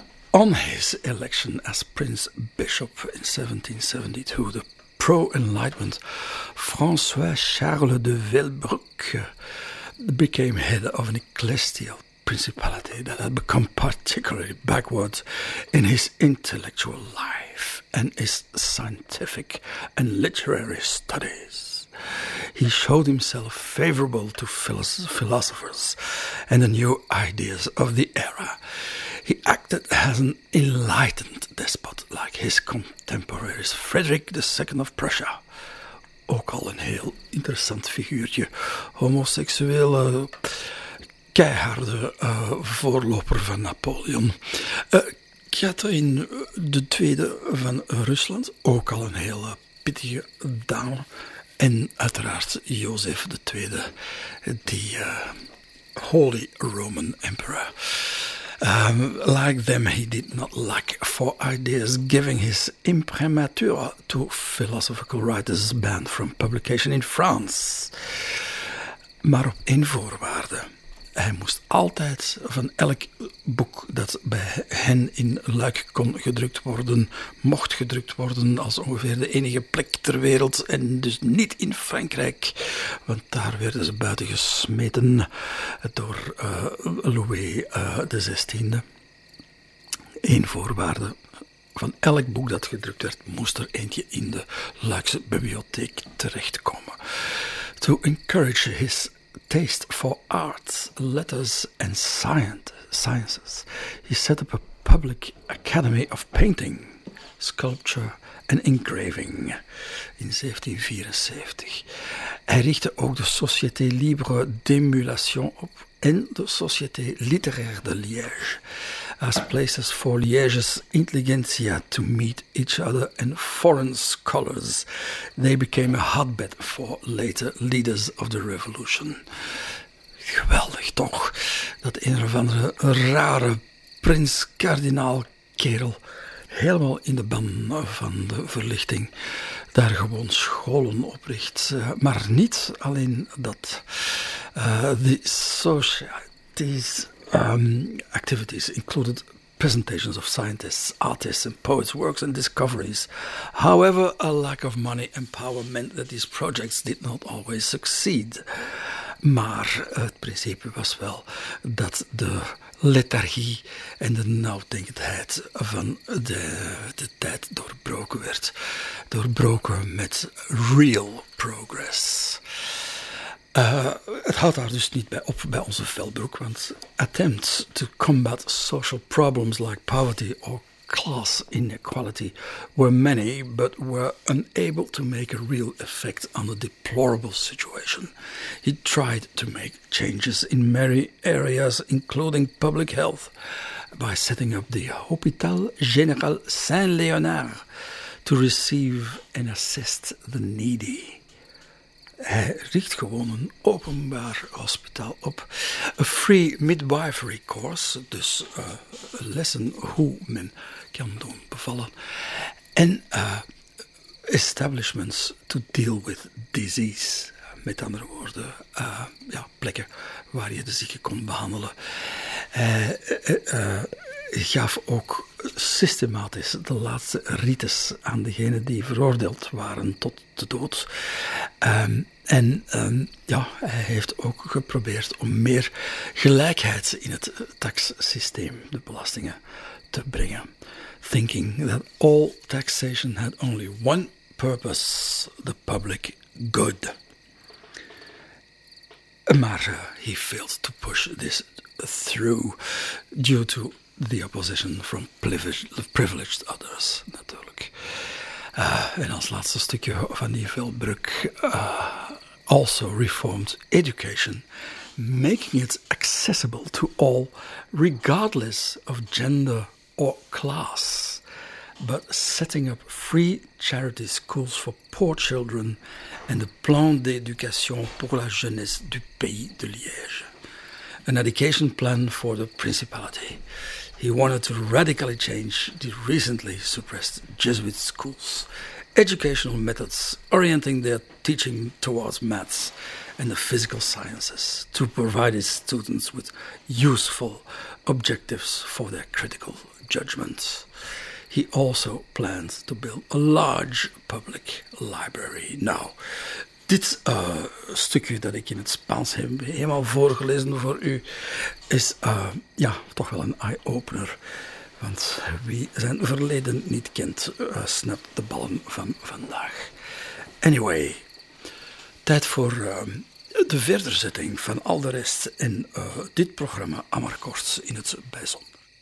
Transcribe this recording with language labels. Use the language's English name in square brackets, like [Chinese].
[English] On his election as Prince Bishop in 1772, the pro-enlightenment François-Charles de Velbroek became head of an ecclesial principality that had become particularly backward in his intellectual life and his scientific and literary studies. He showed himself favorable to philosophers and the new ideas of the era. He acted as an enlightened despot like his contemporaries Frederick II of Prussia. [Dutch] Ook al een heel interessant figuurtje. Homoseksueel, keiharde voorloper van Napoleon. Catherine de Tweede van Rusland, ook al een heel pittige dame. En uiteraard Jozef de Tweede, die [English] Holy Roman Emperor. Like them, he did not lack for ideas, giving his imprimatur to philosophical writers banned from publication in France. [Dutch] Maar op één voorwaarde. Hij moest altijd van elk boek dat bij hen in Luik kon gedrukt worden, mocht gedrukt worden als ongeveer de enige plek ter wereld en dus niet in Frankrijk, want daar werden ze buiten gesmeten door Louis de 16e. Eén voorwaarde. Van elk boek dat gedrukt werd, moest er eentje in de Luikse bibliotheek terechtkomen. [English] To encourage his taste for arts, letters and sciences. He set up a public academy of painting, sculpture and engraving in 1774. [Dutch] Hij richtte ook de Société Libre d'Emulation op en de Société Littéraire de Liège [English] as places for Liège's intelligentsia to meet each other and foreign scholars. They became a hotbed for later leaders of the revolution. [Dutch] Geweldig toch, dat een of andere rare prins-kardinaal-kerel helemaal in de ban van de verlichting daar gewoon scholen opricht. Maar niet alleen dat. [English] The societies activities included presentations of scientists, artists and poets' works and discoveries. However, a lack of money and power meant that these projects did not always succeed. [Dutch] Maar het principe was wel dat de lethargie en de nauwdenkendheid van de tijd doorbroken werd. Doorbroken met [English] real progress. [Dutch] Het houdt daar dus niet bij op bij onze Velbroek, want [English] attempts to combat social problems like poverty or class inequality were many, but were unable to make a real effect on the deplorable situation. He tried to make changes in many areas, including public health, by setting up the Hôpital Général Saint-Léonard to receive and assist the needy. [Dutch] Hij richt gewoon een openbaar hospitaal op. [English] A free midwifery course, [Dutch] dus lessen hoe men kan doen bevallen. [English] En establishments to deal with disease. [Dutch] Met andere woorden, plekken waar je de zieken kon behandelen. Gaf ook systematisch de laatste rites aan degenen die veroordeeld waren tot de dood. Hij heeft ook geprobeerd om meer gelijkheid in het taxsysteem, de belastingen, te brengen. [English] Thinking that all taxation had only one purpose, the public good. Maar he failed to push this through due to the opposition from privileged others, natuurlijk. [Dutch] En als laatste stukje van die Velbroek. [English] Also reformed education, making it accessible to all, regardless of gender or class, but setting up free charity schools for poor children and the plan d'éducation pour la jeunesse du pays de Liège. an education plan for the principality. He wanted to radically change the recently suppressed Jesuit schools, educational methods, orienting their teaching towards maths and the physical sciences to provide his students with useful objectives for their critical judgment. He also plans to build a large public library. [Dutch] Nou, dit stukje dat ik in het Spaans heb helemaal voorgelezen voor u is ja, toch wel een eye-opener. Want wie zijn verleden niet kent, snapt de ballen van vandaag. Anyway, tijd voor de verderzetting van al de rest in dit programma Amarcord in het bijzonder.